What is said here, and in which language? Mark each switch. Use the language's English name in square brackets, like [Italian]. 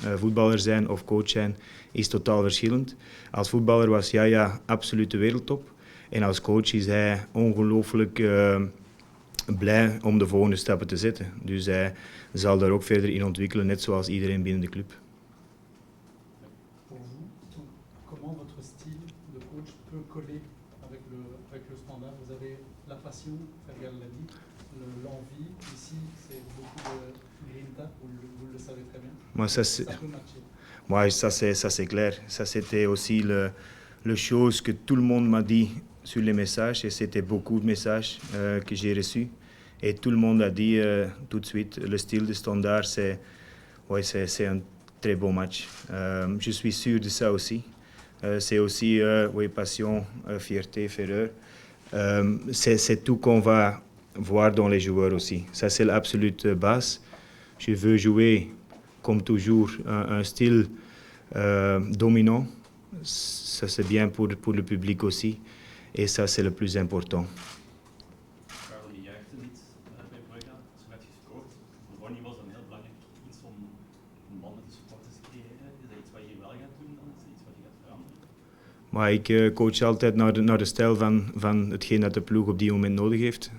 [Dutch] Voetballer zijn of coach zijn is totaal verschillend. Als voetballer was Yaya absoluut de wereldtop. En als coach is hij ongelooflijk blij om de volgende stappen te zetten. Dus hij zal daar ook verder in ontwikkelen, net zoals iedereen binnen de club. [French] pour vous, comment votre style de coach peut coller avec le standard? Vous avez la passion, Fergal l'a dit, l'envie. Ici, c'est beaucoup de grinta, vous le savez très bien. Moi, ça peut matcher. Moi, ça c'est clair. Ça c'était aussi le chose que tout le monde m'a dit sur les messages, et c'était beaucoup de messages que j'ai reçus. Et tout le monde a dit tout de suite, le style de standard, c'est un très beau match. Je suis sûr de ça aussi. C'est aussi passion, fierté, ferveur. C'est tout qu'on va voir dans les joueurs aussi. Ça, c'est l'absolute base. Je veux jouer, comme toujours, un style dominant. Ça, c'est bien pour le public aussi. Et ça, c'est le plus important. [Dutch] Karel, je juichte niet bij Brugge, zo net gescoord. Voor Ronnie was een heel belangrijk iets om een band met de supporters te creëren. Is dat iets wat je wel gaat doen dan? Is dat iets wat je gaat veranderen? Maar ik coach altijd naar de stijl van hetgeen dat de ploeg op die moment nodig heeft.